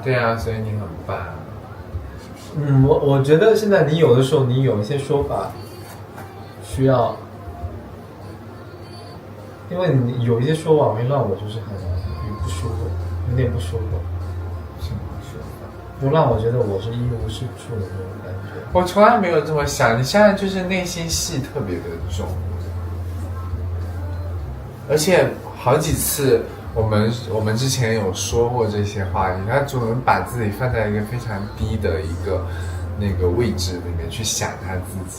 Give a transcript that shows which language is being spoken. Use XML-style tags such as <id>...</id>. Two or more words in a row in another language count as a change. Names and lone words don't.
<zh>對啊，所以你很棒。我覺得現在你有的時候你有一些說法需要。因為你有一些說法會讓我就是很不舒服，有點不舒服。什麼說法？就讓我覺得我是一無是處的那種感覺。我從來沒有這麼想，你現在就是內心戲特別的重，而且好幾次我們之前有說過這些話題，他總能把自己放在一個非常低的一個那個位置裡面去想他自己。</zh>